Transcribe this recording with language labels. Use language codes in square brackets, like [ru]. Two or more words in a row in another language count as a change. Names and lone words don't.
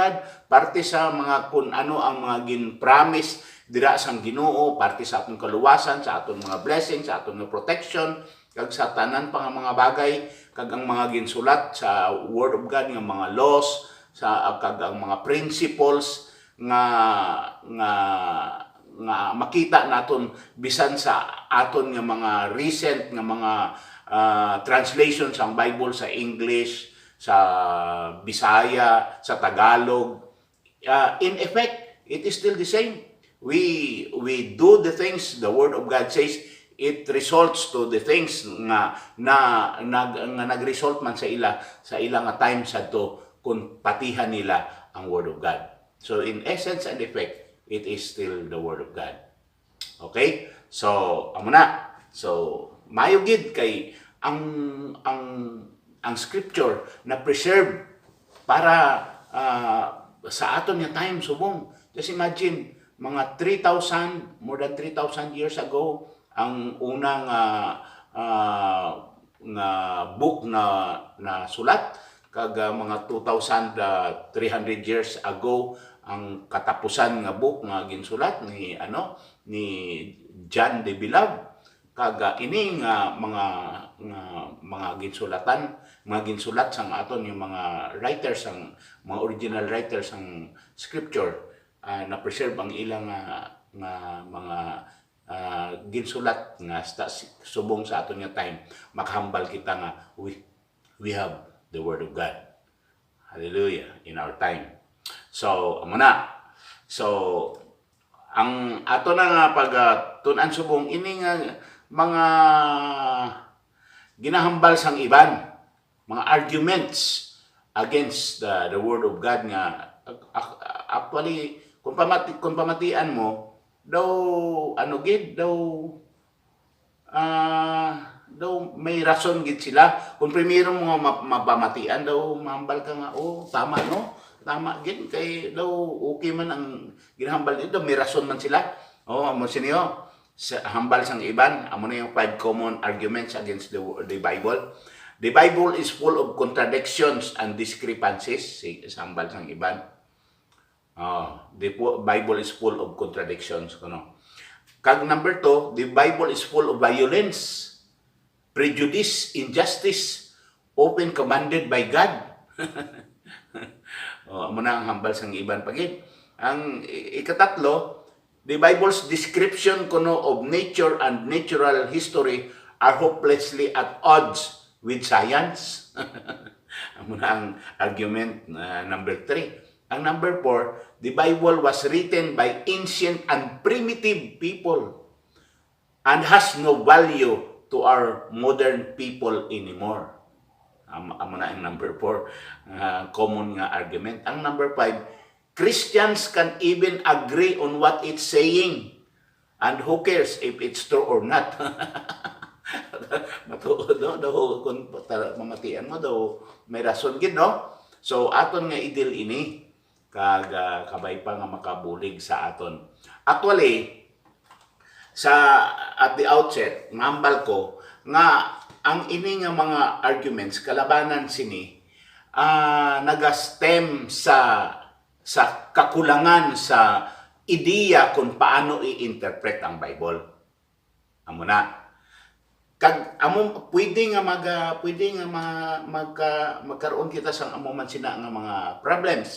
[hil] God parte sa mga kung ano ang mga gin-promise dira sang Ginoo, parte sa aton kaluwasan, sa aton mga blessings, sa aton nga protection, kag sa tanan pa nga mga bagay, kag ang mga ginsulat sa Word of God nga mga laws, kag ang mga principles nga makita naton bisan sa aton nga mga recent nga mga translation sa Bible sa English, sa Bisaya, sa Tagalog. [en] In effect, it is still the same. We do the things the Word of God says. It results to the things [hil] nga nag-result man sa ila nga time sadto kung patihan nila ang Word of God. [en] So in essence and effect, it is still the Word of God. [hil] Okay? So amo na. So mayo gid kay ang scripture na preserve para sa aton nga time subong. [en] Just imagine, mga 3,000, more than 3,000 years ago, [hil] ang unang book na sulat, kag mga 2,300 years ago, ang katapusan nga book nga ginsulat ni John de Bilab, kag ini nga mga ginsulat sang aton yung mga writers, ang mga original writers sang scripture, na preserve ang ilang mga ginsulat nga subong sa aton nga time, makahambal kita nga [en] we have the Word of God. Hallelujah, in our time. So [hil] amo na. So ang ato na nga pag-tun-an subong ini nga mga ginahambal sang iban, mga [en] arguments against the Word of God [hil] nga actually kung pamatian mo daw may rason gid sila. Kung primero mo mapamatian daw mahambal ka nga, tama no, tama gid kay daw okay man ang ginahambal dito, may rason man sila. Amo sinyo sa hambal sang iban, amo na yung 5 [en] common arguments against the Bible. The Bible is full of contradictions and discrepancies. [hil] Sa hambal sang iban, [en] the Bible is full of contradictions. Kag number 2, the Bible is full of violence, prejudice, injustice, often commanded by God. [hil] Amo na ang hambal sang iban pagid. Ang ikatatlo, [en] the Bible's description of nature and natural history are hopelessly at odds with science. [hil] Amo na ang argument number 3. [en] Ang number 4, the Bible was written by ancient and primitive people and has no value to our modern people anymore. [hil] Amo na ang number 4, common nga argument. [en] Ang number 5, Christians can even agree on what it's saying, and who cares if it's true or not. [hil] Matuod daw kung mamatian mo daw may rason gid no. So aton nga idil ini kag kabay pa nga makabulig sa aton. Actually [en] at the outset [hil] ngambal ko nga ang ini nga mga arguments kalabanan sini naga-stem sa sa kakulangan sa ideya kung paano i-interpret ang Bible. Amo na. Kag amo pwede nga magkaroon kita sang amo man sina nga mga problems.